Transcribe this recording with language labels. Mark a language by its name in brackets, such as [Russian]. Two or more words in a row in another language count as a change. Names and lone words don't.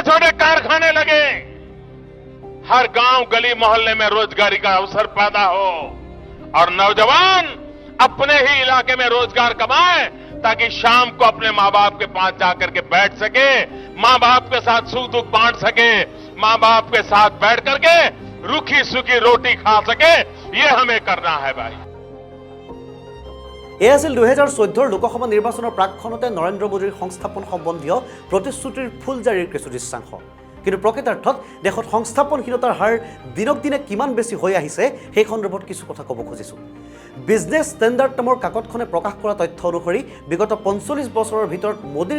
[Hindi] छोटे कारखाने लगे हर गांव गली मोहल्ले में रोजगारी का अवसर पैदा हो और नौजवान अपने ही इलाके में रोजगार कमाए ताकि शाम को अपने माँ बाप के पास जाकर के बैठ सके माँ बाप के साथ सुख दुख बांट सके माँ बाप के साथ बैठ करके रूखी सूखी रोटी खा सके ये हमें करना है भाई [Assamese] এয়া আছিল 2014 লোকসভা নিৰ্বাচনৰ প্ৰাকখনতে নৰেন্দ্ৰ মোদীৰ সংস্থাপন সম্বন্ধীয় প্ৰতিশ্ৰুতিৰ ফুলজাৰিৰ কিছু দৃশ্যাংশ কিন্তু প্ৰকৃতাৰ্থত দেশত সংস্থাপনহীনতাৰ হাৰ দিনক দিনে কিমান বেছি হৈ আহিছে সেই সন্দৰ্ভত কিছু কথা ক'ব খুজিছোঁ বিজনেছ ষ্টেণ্ডাৰ্ড নামৰ কাকতখনে প্ৰকাশ কৰা তথ্য অনুসৰি বিগত 45 বছৰৰ ভিতৰত মোদীৰ